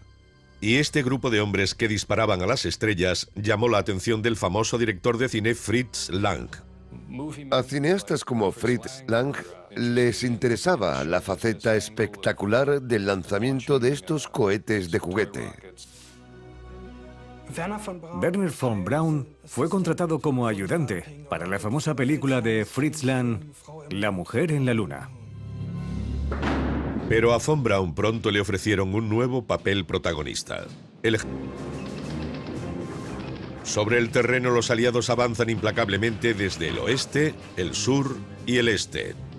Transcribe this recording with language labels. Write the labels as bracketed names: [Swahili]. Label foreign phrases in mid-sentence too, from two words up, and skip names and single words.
[Spanish] Y este grupo de hombres que disparaban a las estrellas llamó la atención del famoso director de cine Fritz Lang. A cineastas como Fritz Lang les interesaba la faceta espectacular del lanzamiento de estos cohetes de juguete. Werner von Braun fue contratado como ayudante para la famosa película de Fritz Lang, La mujer en la luna. Pero a von Braun pronto le ofrecieron un nuevo papel protagonista. Sobre el terreno los aliados avanzan implacablemente desde el oeste, el sur y el este.